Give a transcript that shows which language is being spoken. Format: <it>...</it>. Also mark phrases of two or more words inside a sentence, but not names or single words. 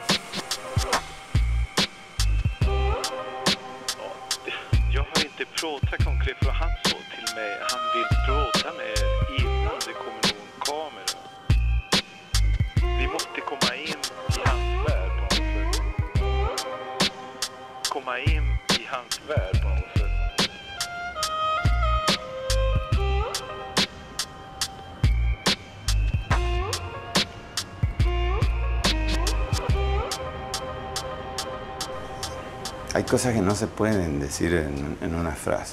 <sv>Jag har inte pratat konkret för han sa till mig han vill prata med er innan det kommer någon kamera. Vi måste komma in i hans värld bara för. Komma in i hans värld bara för.</sv> <es>Hay cosas que no se pueden decir en una frase.</es>